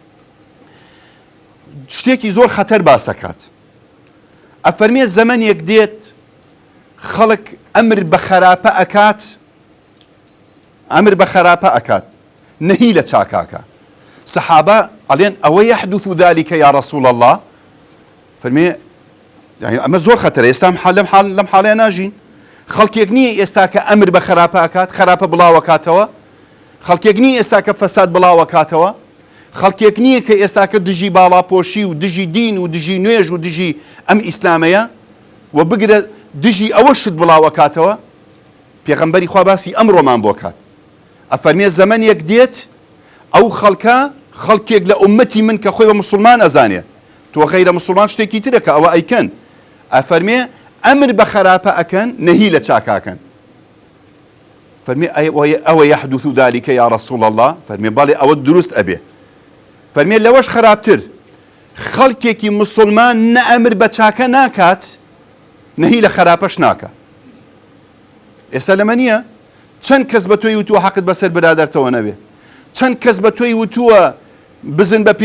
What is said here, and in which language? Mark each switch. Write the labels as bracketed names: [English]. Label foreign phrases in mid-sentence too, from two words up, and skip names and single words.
[Central Kurdish] شتێکی زۆر خەتەر باسەکات ئەفەرمێ زەمانێک دێت خەڵک ئەمر بە خەراپە ئەکات نهی لە چاکاکە سەحابە ئەڵێن ئەوە [Arabic] يحدث ذلك يا رسول الله [Central Kurdish] فەرمێ يعني ئەمە زۆر خەتەرە ئێستا لەم حاڵەیە ناژین خەڵکێک نییە ئێستا کە ئەمر بە خەراپە ئەکات خەراپە بڵاوەکاتەوە خەڵکێک نییە ئێستا کە فەساد بڵاوەکاتەوە خەڵکێک نییە کە ئێستا کە دژی باڵاپۆشی و دژی دین و دژی نوێژ و دژی ئەم ئیسلامەیە و بگرە دژی ئەوە شت بڵاوەکاتەوە پێغەمبەری خوا باسی ئەمڕۆمان بۆ کات ئەفەرمێ زەمانێک دێت ئەو خەڵکێک لە ئومەتی من کە خۆی بە موسڵمان ئەزانێ تۆ غەیرە موسڵمان شتێکی ترەکە ئەوە ئەیکەن ئەفەرمێ ئەمر بە خەراپە ئەکەن نەهی لە چاکاکەن فەرمێ ئەوە [Arabic] يحدث ذلك يا رسول الله [Central Kurdish] فەرمێ بەڵێ ئەوە دروست ئەبێ فەرمێ لەوەش خراپتر خەڵکێکی موسڵمان نە ئەمر بە چاکە ناکات نەهی لە خراپەش ناکە ئێستا لەمە نییە چەند کەس بە تۆی وتووە حەقت بەسەر برادەرتەوە نەبێ چەند کەس بە تۆی وتووە بزن بە